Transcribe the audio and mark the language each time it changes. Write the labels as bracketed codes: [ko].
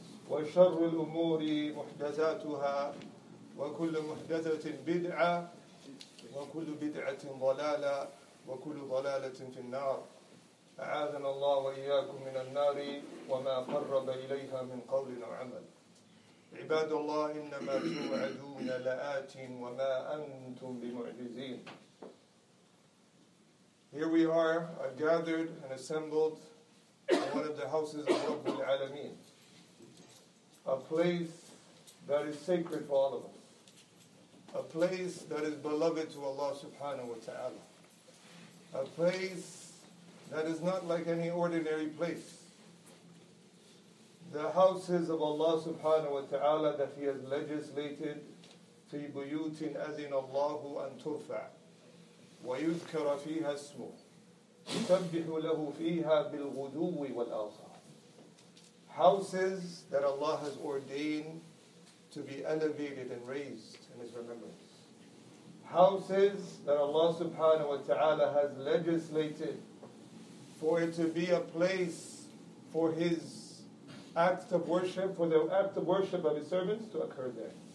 [ar] وشر الأمور محدثاتها وكل محدثة بدعة وكل بدعة ضلالة وكل ضلالة في النار أعاذنا الله وإياكم من النار وما قرب إليها من قول أو عمل عباد الله إنما توعدون لآت وما أنتم بمعجزين. [en] Here we are gathered and assembled in one of the houses of Rabbul Alameen, a place that is sacred for all of us, a place that is beloved to Allah subhanahu wa ta'ala, a place that is not like any ordinary place. The houses of Allah subhanahu wa ta'ala that He has legislated [ar] في بيوت أذن الله أن ترفع ويذكر فيها اسمه يسبح له فيها بالغدو والآصال. [en] Houses that Allah has ordained to be elevated and raised in His remembrance. Houses that Allah subhanahu wa ta'ala has legislated for it to be a place for His act of worship, for the act of worship of His servants to occur there.